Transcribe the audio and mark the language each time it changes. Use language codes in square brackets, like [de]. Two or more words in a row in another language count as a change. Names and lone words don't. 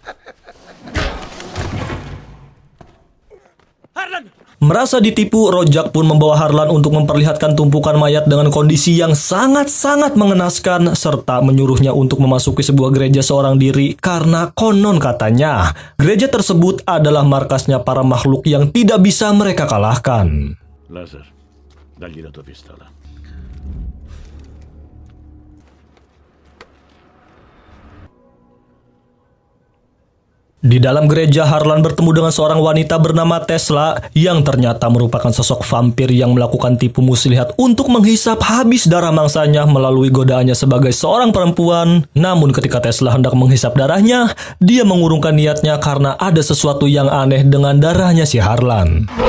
[id] Merasa ditipu, Rojak pun membawa Harlan untuk memperlihatkan tumpukan mayat dengan kondisi yang sangat-sangat mengenaskan, serta menyuruhnya untuk memasuki sebuah gereja seorang diri karena konon katanya gereja tersebut adalah markasnya para makhluk yang tidak bisa mereka kalahkan. [it] Lazar, dagli la tua pistola. [id] Di dalam gereja, Harlan bertemu dengan seorang wanita bernama Tesla yang ternyata merupakan sosok vampir yang melakukan tipu muslihat untuk menghisap habis darah mangsanya melalui godaannya sebagai seorang perempuan. Namun ketika Tesla hendak menghisap darahnya, dia mengurungkan niatnya karena ada sesuatu yang aneh dengan darahnya si Harlan.